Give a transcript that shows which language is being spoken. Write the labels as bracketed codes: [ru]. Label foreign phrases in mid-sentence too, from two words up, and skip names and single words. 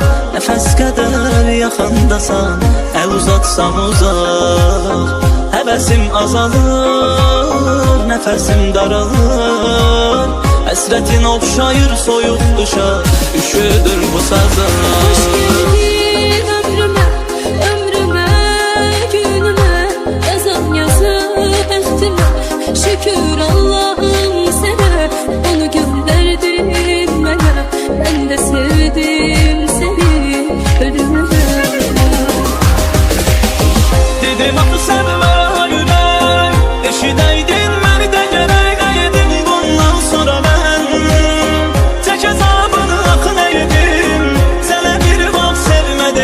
[az] Nəfəs qədər yaxındasan, əl uzatsam uzaq. Həvəsim azalır, nəfəsim daralır. Həsrətin oxşayır soyuq qışa, üşüdür bu sazım. [tr] Hoş geldin ömrüme, ömrüme, günüme. [az] Yazan yazı bəxtimə. Şükür Allah'ım sənə. Onu göndərdin mənə. [tr] Ben de sevdim seni ölümden. [az] Dedim axı sevmə yürək. Eşidəydin məni də gərək. Nə yedim bundan sonra mən? Çək əzabını axı nə yedim? Sənə bir vaxt sevmə